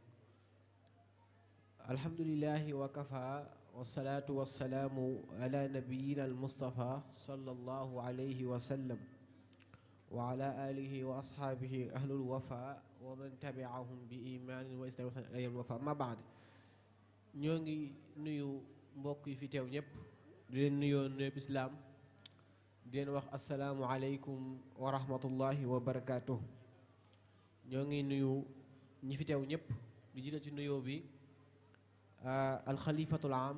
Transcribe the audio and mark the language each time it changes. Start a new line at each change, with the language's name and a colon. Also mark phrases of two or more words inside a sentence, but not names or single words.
Arabic: الحمد لله وكفى والصلاة والسلام على نبينا المصطفى صلى الله عليه وسلم وعلى آله وأصحابه أهل الوفاء ومن تبعهم بإيمان واستوى أي الوفاء ما بعد
Wolof: ñoo ngi nuyu mbokk yi fi teew ñëpp di leen nuyoo nuyu islaam di leen wax
Arabic: السلام عليكم ورحمة الله وبركاته
Wolof: ñoo ngi nuyu ñi fi teew ñëpp di jiital ci nuyoo bi alxalifatul am